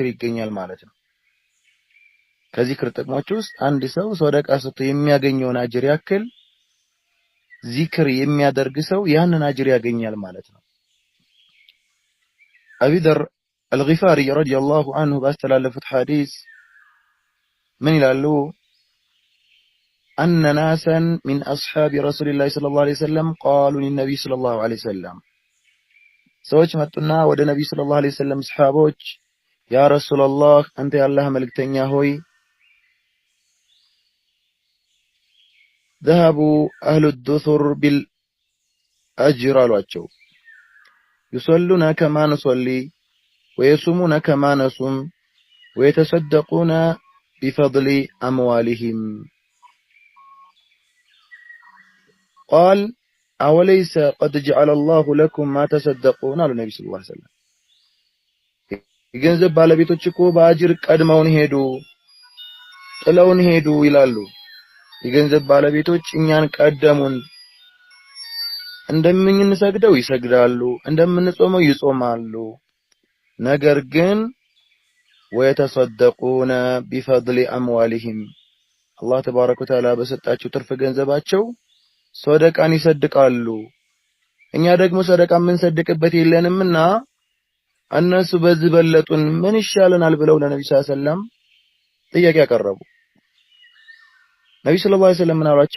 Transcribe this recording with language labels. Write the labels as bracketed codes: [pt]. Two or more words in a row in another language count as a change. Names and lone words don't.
[am] ይገኛል ማለት ነው። ከዚክር ጥቅሞች ውስጥ አንድ ሰው ሶደቃ ሰጥቶ የሚያገኘውን አጅር ያክል ዚክር የሚያደርግ ሰው ያንን አጅር ያገኛል ማለት ነው። አቢ ዘር አልጊፋሪ [ar] رضي الله عنه [am] ባስተላለፉት ሐዲስ ምን ይላሉ? [ar] أن ناسا من أصحاب رسول الله صلى الله عليه وسلم قالوا للنبي صلى الله عليه وسلم [am] ሰዎች መጡና ወደ ነብዩ [ar] صلى الله عليه وسلم صحابة يا رسول الله [am] አንተ ያላህ መልእክተኛ ሆይ [ar] ذهبوا أهل الدثر بالأجر አሏቸው يصلون كما نصلي ويصومون كما نصوم ويتصدقون بفضل أموالهم قال أوليس قد جعل الله لكم ما تصدقون على النبي صلى الله عليه وسلم [am] የገንዘብ ባለቤቶች እኮ በአጅር ቀድመውን ሄዱ ጥለውን ሄዱ ይላሉ። የገንዘብ ባለቤቶች እኛን ቀደሙን። እንደምንሰግደው ይሰግዳሉ፣ እንደምንጾመው ይጾማሉ። ነገር ግን [ar] ويتصدقون بفضل أموالهم الله تبارك وتعالى [am] በሰጣቸው ትርፍ ገንዘባቸው ሶደቃን ይሰድቃሉ። እኛ ደግሞ ሶደቃ የምንሰድቅበት የለንምና እነሱ በዚህ በለጡን ምን ይሻለናል ብለው ለነብዩ [ar] صلى الله عليه وسلم [am] ጥያቄ ያቀረቡ። ነብዩ [ar] صلى الله عليه وسلم [am] ምን አሏቸው?